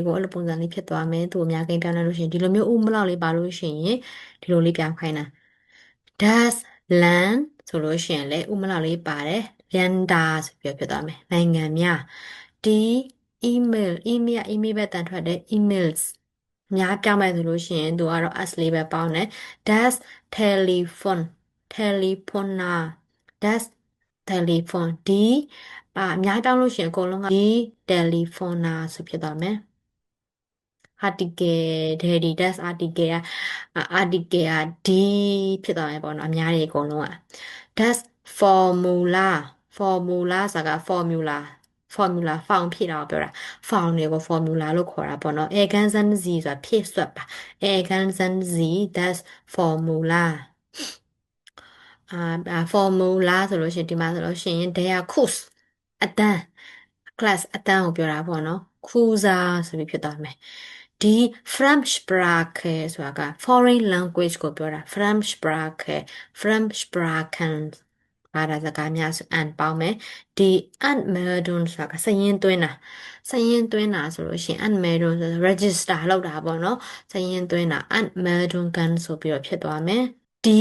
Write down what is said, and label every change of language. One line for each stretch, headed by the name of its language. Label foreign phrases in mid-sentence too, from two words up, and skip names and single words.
Burmese: တွေကိုအဲ့လိုပုံစံလေးဖြစ်သွားမယ်သူ့အများကိန်းပြောင်းလဲလို့ရှိရင်ဒီလိုမျိုးဥမလောက်လေးပါလို့ရှိရင်ဒီလိုလေးပြောင်းခိုင်းတာ
German: das Land
Burmese: ဆိုလို့ရှိရင်လေဥမလောက်လေးပါတယ် Länder ဆိုပြီးဖြစ်သွားမယ်နိုင်ငံများဒီ email ပဲတန်ထွက်တယ် emails များပြောင်းမယ်ဆိုလို့ရှိရင်သူကတော့ as လေးပဲပေါင်းတယ် das
German: Telefoner das Telephone
Burmese: ဒီအများပြောင်းလို့ရှိရင်အကုန်လုံးကဒီ Telefoner ဆိုဖြစ်သွားမယ် article တဲ့ဒီ das article ကဒီဖြစ်သွားမယ်ပေါ့နော်အများကြီးအကုန်လုံးက das formula ဆိုတာက formula form ဖြစ်တာကိုပြောတာ form တွေကို formula လို့ခေါ်တာပေါ့နော်
German: ergänzen Sie
Burmese: ဆိုတာဖြည့်စွက်ပါ
German: ergänzen Sie das
Burmese: formula formula ဆိုလို့ရှိရင်ဒီမှာဆိုလို့ရှိရင်
German: der Kurs
Burmese: အတန်း class အတန်းကိုပြောတာပေါ့ နော် Cruiser ဆိုပြီးဖြစ်သွားမယ်ဒီ Fremdsprache ဆိုတာက
English: foreign language
Burmese: ကိုပြောတာ Fremdsprachen ဘာသာစကားများဆို and ပေါင်းမယ်ဒီ Anmeldung ဆိုတာကစာရင်းသွင်းတာဆိုလို့ရှိရင် Anmeldung ဆို register လုပ်တာပေါ့နော်စာရင်းသွင်းတာ Anmeldungen ဆိုပြီးတော့ဖြစ်သွားမယ်ဒီ